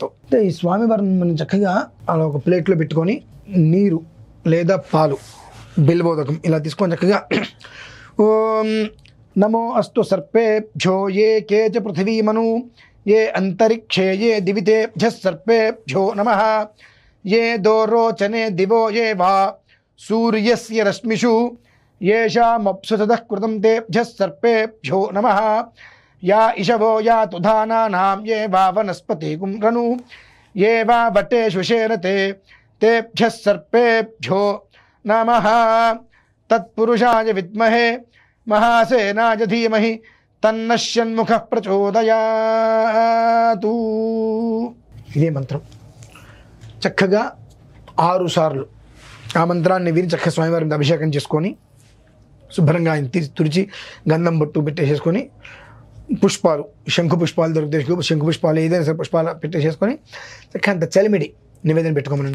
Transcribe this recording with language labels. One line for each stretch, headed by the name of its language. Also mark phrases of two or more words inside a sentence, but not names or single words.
Telugu: అంటే ఈ స్వామివారిని మనం చక్కగా అలా ఒక ప్లేట్లో పెట్టుకొని నీరు లేదా పాలు బిల్వోదకం ఇలా తీసుకొని చక్కగా
Sanskrit: ఓం నమో అస్తు సర్పేభ్యో ఏ కేచ పృథివీమను ఏ అంతరిక్షే ఏ దివితేభ్యః సర్పేభ్యో నమః ये दोरोचने दिवो ये वा सूर्यस्य रश्मिषु येषामप्सुततः कृतं तेभ्यः सर्पेभ्यो नमः या इषवो या तुधानानां ये वा वनस्पतिकुं रनु ये वा वटेषु शेरते तेभ्यः सर्पेभ्यो नमः तत्पुरुषाय विद्महे महासेनाय धीमहि तन्नः षण्मुखः प्रचोदयातु.
Telugu: ఇదే మంత్రం చక్కగా 6 సార్లు ఆ మంత్రాన్ని విని చక్కగా స్వామివారిని అభిషేకం చేసుకొని శుభ్రంగా ఆయన తుడిచి గంధం బొట్టు పెట్టేసేసుకొని పుష్పాలు శంఖు పుష్పాలు దొరికితే శంఖు పుష్పాలు ఏదైనా సరే పుష్పాలు పెట్టేసేసుకొని చక్కగా అంత చలిమిడి నివేదన పెట్టుకోమనండి.